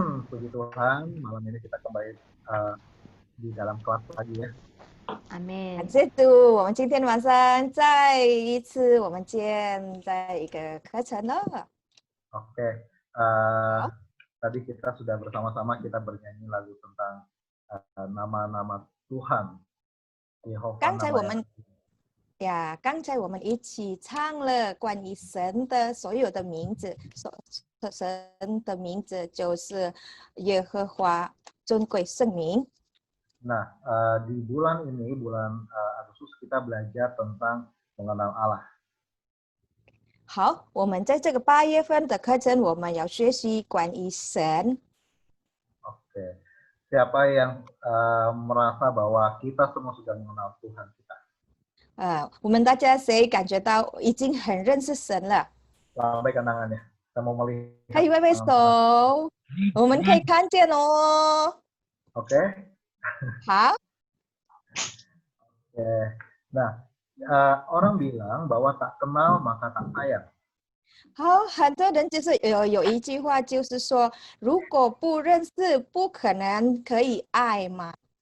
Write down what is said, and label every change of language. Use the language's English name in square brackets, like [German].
[Indonesian] Puji Tuhan, malam ini kita kembali di dalam kelas lagi ya. [Chinese] 阿门。感谢主，我们今天晚上再一次我们见在一个课程了。 [Indonesian] Oke, tadi kita sudah bersama-sama kita bernyanyi lagu tentang nama-nama Tuhan. Yehova [Chinese] 刚才 [Indonesian] nama [Chinese] 我们 [Indonesian] yang [Chinese] 刚才我们一起唱了关于神的所有的名字，神的名字就是耶和华尊贵圣名。 [Indonesian] Nah, di bulan ini, bulan Agustus, kita belajar tentang mengenal Allah. [Chinese] 好，我们在这个8月份的课程，我们要学习关于神。 [Indonesian] Oke, siapa yang merasa bahwa kita semua sudah mengenal Tuhan kita? [Chinese] 我们大家谁感觉到已经很认识神了？ [Indonesian] Lambaikan tangannya. Kita mau melihat. [Chinese] 可以挥挥手，我们可以看见哦。 Oke. 好， Oke. [Indonesian] Nah, orang bilang bahwa tak kenal maka tak sayang. [Chinese] 好，很多人就是有一句话，就是说，如果不认识，不可能可以爱嘛。